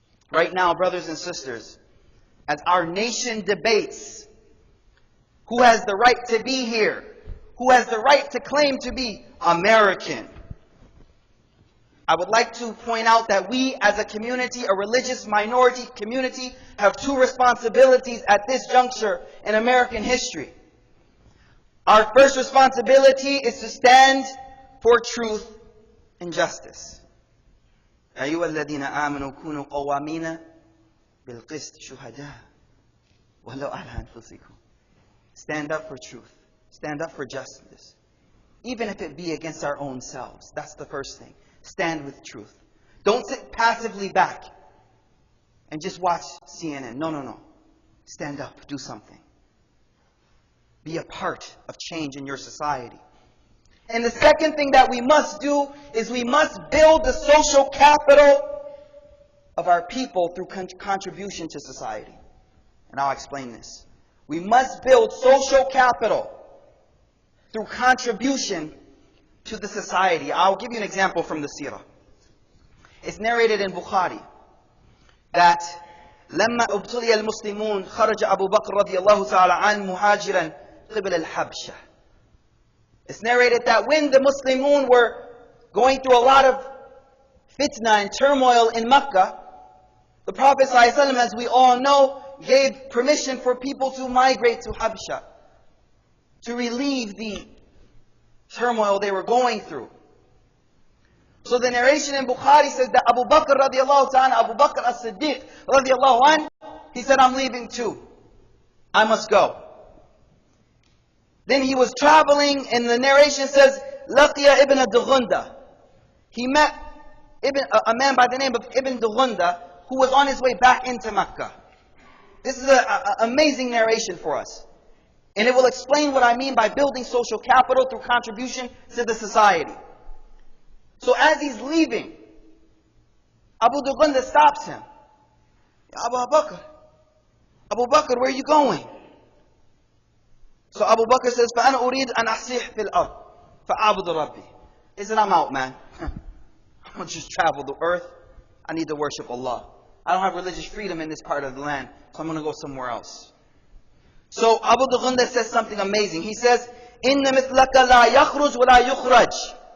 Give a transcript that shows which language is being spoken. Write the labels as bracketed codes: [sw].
[en] Right now, brothers and sisters, as our nation debates who has the right to be here, who has the right to claim to be American, I would like to point out that we as a community, a religious minority community, have two responsibilities at this juncture in American history. Our first responsibility is to stand for truth and justice. [ar] أيها الذين آمنوا كونوا قوامين بالقسط شهداء ولو على أنفسكم. [en] Stand up for truth. Stand up for justice. Even if it be against our own selves. That's the first thing. Stand with truth. Don't sit passively back and just watch CNN. No. Stand up. Do something. Be a part of change in your society. And the second thing that we must do is we must build the social capital of our people through contribution to society. And I'll explain this. We must build social capital through contribution to the society. I'll give you an example from the seerah. It's narrated in Bukhari that [ar] لما ابتلي المسلمون خرج أبو بكر رضي الله تعالى عنه مهاجرا قبل الحبشة. [en] It's narrated that when the Muslimun were going through a lot of fitna and turmoil in Mecca, the Prophet ﷺ, as we all know, gave permission for people to migrate to Habsha to relieve the turmoil they were going through. So the narration in Bukhari says that Abu Bakr radiallahu ta'ala, Abu Bakr as-Siddiq radiallahu anh, he said, I'm leaving too. I must go. Then he was traveling, and the narration says, Laqiya ibn Dughunda. He met a man by the name of Ibn Dughunda, who was on his way back into Mecca. This is an amazing narration for us. And it will explain what I mean by building social capital through contribution to the society. So as he's leaving, Abu Dughunda stops him. Abu Bakr, where are you going? So Abu Bakr says, [ar] فَأَنَا أُرِيدُ أَنْ أَحْسِحْ فِي الْأَرْضِ فَأَعْبُدُ رَبِّي. [en] He said, I'm out, man. I'm going to just travel the earth. I need to worship Allah. I don't have religious freedom in this part of the land, so I'm going to go somewhere else. So Abu Dughunda says something amazing. He says, [ar] إِنَّ مِثْلَكَ لَا يَخْرُجْ وَلَا يُخْرَجْ.